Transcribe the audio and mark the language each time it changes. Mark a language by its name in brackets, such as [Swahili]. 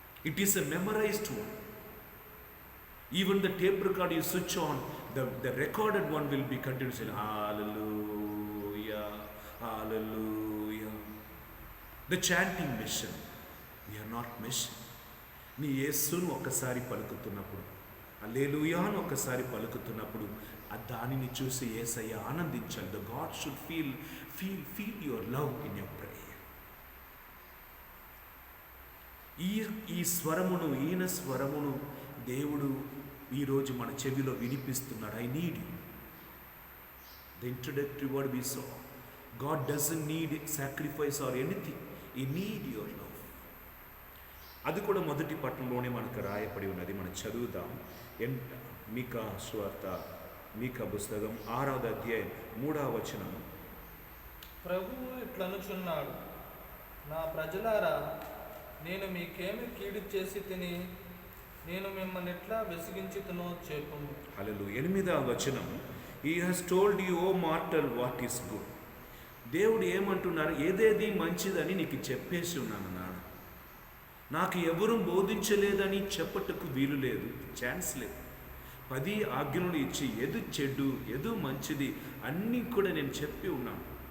[English] It is a memorized one. Even the tape record you switch on, the recorded one will be continuously hallelujah, hallelujah. The chanting mission, we are not mission. [Telugu] నీ యేసును ఒక్కసారి పలుకుతున్నప్పుడు, హల్లెలూయా అని ఒక్కసారి పలుకుతున్నప్పుడు, దానిని చూసి యేసయ్య ఆనందించాలి. [English] The God should feel your love in your prayer. [Telugu] ఈ స్వరమును, ఈయన స్వరమును దేవుడు ఈరోజు మన చెవిలో వినిపిస్తున్నాడు. [English] I need you. The introductory word we saw, God doesn't need sacrifice or anything, I need your love. [Telugu] అది కూడా మొదటి పట్టణంలోనే మనకు రాయబడి ఉన్నది. మనం చదువుదాం. మీకా సువార్త, మీకా పుస్తకం 6వ అధ్యాయం 3వ వచనం. ప్రభువు ఇట్లనుచున్నాడు, నా ప్రజలారా, నేను మీకేమి కీడు చేసి తిని నేను మిమ్మల్ని ఎట్లా వెసిగించుతునో చెప్పుము. [English] హల్లెలూయా. [Telugu] 8వ వచనం, [English] He has told you, O mortal, what is good. [Telugu] దేవుడు ఏమంటున్నారు? ఏదేది మంచిదని నీకు చెప్పేసి ఉన్నాను నాన్న. నాకు ఎవరూ బోధించలేదని చెప్పటకు వీలు లేదు, ఛాన్స్ లేదు. 10 ఆజ్ఞలు ఇచ్చి ఎదు చెడు ఎదు మంచిది అన్నీ కూడా నేను చెప్పి ఉన్నాను.